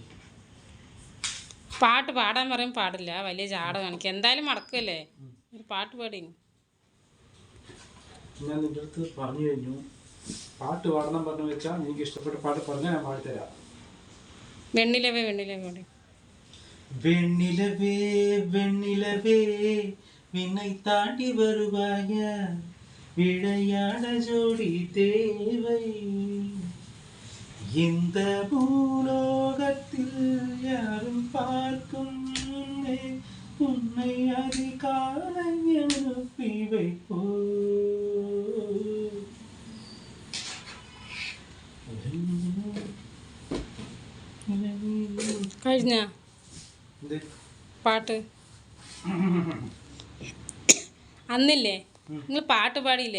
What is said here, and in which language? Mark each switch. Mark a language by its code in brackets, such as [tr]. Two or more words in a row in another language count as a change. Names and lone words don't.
[ml] പാട്ട് പാടാൻ പറയും പാടില്ല, വലിയ ജാട കാണിക്കുക. എന്തായാലും മടക്കല്ലേ, ഒരു പാട്ട് പാടി. ഞാൻ നിന്റെ അടുത്ത് പറഞ്ഞു കഴിഞ്ഞു, പാട്ട് പാടണം പറഞ്ഞു വെച്ചാൽ എനിക്ക് ഇഷ്ടപ്പെട്ട പാട്ട് പറഞ്ഞാൽ ഞാൻ പാടിത്തരാം. വെണ്ണിലവേ വെണ്ണിലവേ പാടി. [ta] வெண்ணிலவே வெண்ணிலவே விண்ணை தாண்டி வருவாய விளையாட ஜோடி தேவை இந்த பூலோகத்தில் யாரும் பார்க்கும் முன்னே உன்னை அதிகாலை எழுப்பி வைப்போ. [ml] കഴിഞ്ഞ പാട്ട് അന്നില്ലേ നിങ്ങൾ പാട്ട് പാടിയില്ലേ?